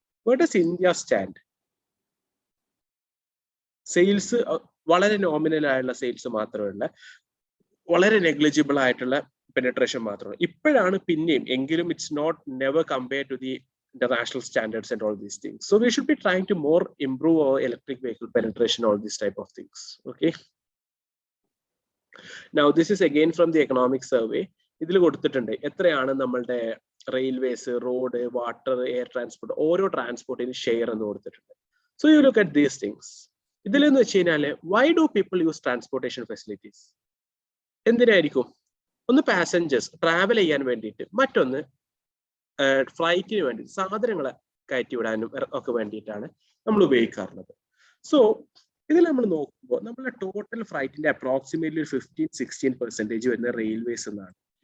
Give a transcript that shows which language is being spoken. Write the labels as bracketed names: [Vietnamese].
[English] Where does India stand? [Malayalam] Sales വളരെ nominal ആയിട്ടുള്ള sales മാത്രമല്ല, വളരെ നെഗ്ലിജിബിൾ ആയിട്ടുള്ള പെനട്രേഷൻ മാത്രമാണ്. ഇപ്പോഴാണ് പിന്നെയും, എങ്കിലും [English] It's not never compare to the international standards and all these things. So we should be trying to more improve our electric vehicle penetration, all these type of things. Okay, now this is again from the economic survey. [Malayalam] ഇതിൽ കൊടുത്തിട്ടുണ്ട് എത്രയാണ് നമ്മളുടെ railways, road, water, air transport, ഓരോ ട്രാൻസ്പോർട്ടിന് share എന്ന് കൊടുത്തിട്ടുണ്ട്. [English] So you look at these things. [Malayalam] ഇതിലെന്ന് വെച്ച് കഴിഞ്ഞാല് [English] why do people use transportation facilities? [Malayalam] എന്തിനായിരിക്കും? ഒന്ന് പാസഞ്ചേഴ്സ് ട്രാവൽ ചെയ്യാൻ വേണ്ടിയിട്ട്, മറ്റൊന്ന് ഫ്ലൈറ്റിന് വേണ്ടി സാധനങ്ങളെ കയറ്റി വിടാനും ഒക്കെ വേണ്ടിയിട്ടാണ് നമ്മൾ ഉപയോഗിക്കാറുള്ളത്. സോ ഇതിൽ നമ്മൾ നോക്കുമ്പോൾ നമ്മളെ ടോട്ടൽ ഫ്ലൈറ്റിന്റെ അപ്രോക്സിമേറ്റ്ലി 15-16% വരുന്ന റെയിൽവേസ് എന്നാണ്.